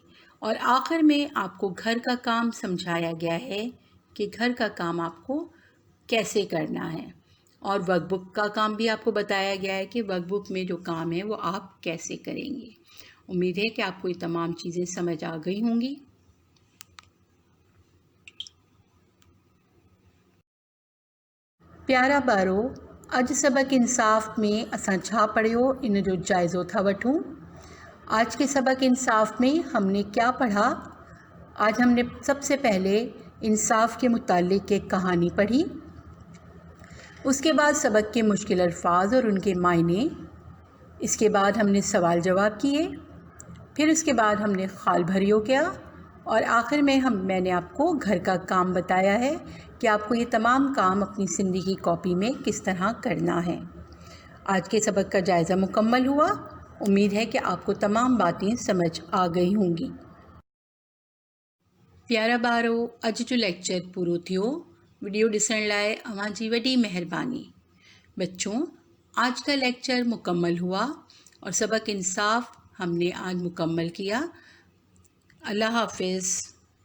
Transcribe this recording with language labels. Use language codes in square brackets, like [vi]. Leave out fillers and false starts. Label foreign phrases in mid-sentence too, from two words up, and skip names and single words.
[ur] اور آخر میں آپ کو گھر کا کام سمجھایا گیا ہے کہ گھر کا کام آپ کو کیسے کرنا ہے، اور ورک بک کا کام بھی آپ کو بتایا گیا ہے کہ ورک بک میں جو کام ہے وہ آپ کیسے کریں گے. امید ہے کہ آپ کو یہ تمام چیزیں سمجھ آ گئی ہوں گی. [sd] प्यारा बारो, अज सबक इंसाफ में असां छा पढ़ियो इन जो जायज़ो था वठूं। [ur] آج کے سبق انصاف میں ہم نے کیا پڑھا. آج ہم نے سب سے پہلے انصاف کے متعلق ایک کہانی پڑھی. اس کے بعد سبق کے مشکل الفاظ اور ان کے معانی. اس کے بعد ہم نے سوال جواب کیے۔ پھر اس کے بعد ہم نے [sd] खाल भरियो [ur] کیا، اور آخر میں میں نے آپ کو گھر کا کام بتایا ہے کہ آپ کو یہ تمام کام اپنی زندگی کی کاپی میں کس طرح کرنا ہے. آج کے سبق کا جائزہ مکمل ہوا۔ امید ہے کہ آپ کو تمام باتیں سمجھ آ گئی ہوں گی. [sd] प्यारा बारो, अज जो लेक्चर पूरो थियो। वीडियो ॾिसण लाइ अवां जी वॾी महिरबानी। [ur] بچو، آج کا لیکچر مکمل ہوا اور سبق انصاف ہم نے آج مکمل کیا. اللہ حافظ.